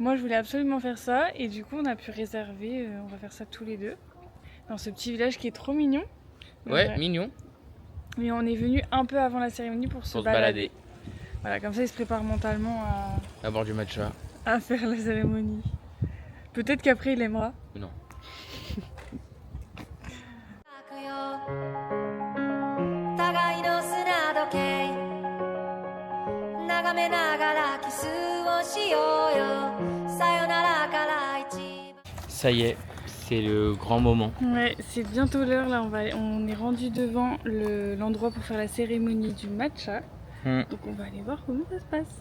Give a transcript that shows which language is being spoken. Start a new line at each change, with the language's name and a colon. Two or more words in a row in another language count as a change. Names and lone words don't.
French: Moi, je voulais absolument faire ça et du coup, on a pu réserver. On va faire ça tous les deux dans ce petit village qui est trop mignon. Ouais, mignon. Mais on est venu un peu avant la cérémonie pour se balader. Voilà, comme ça, il se prépare mentalement À boire du matcha. à faire la cérémonie. Peut-être qu'après, il aimera. Non.
Japanese: 互いの砂時計眺めながらキスをしようよさよならから一番
French: Ça y est, c'est le grand moment. Ouais, c'est bientôt l'heure. Là, on est rendu devant l'endroit pour faire la cérémonie du matcha. Donc, on va aller voir comment ça se passe.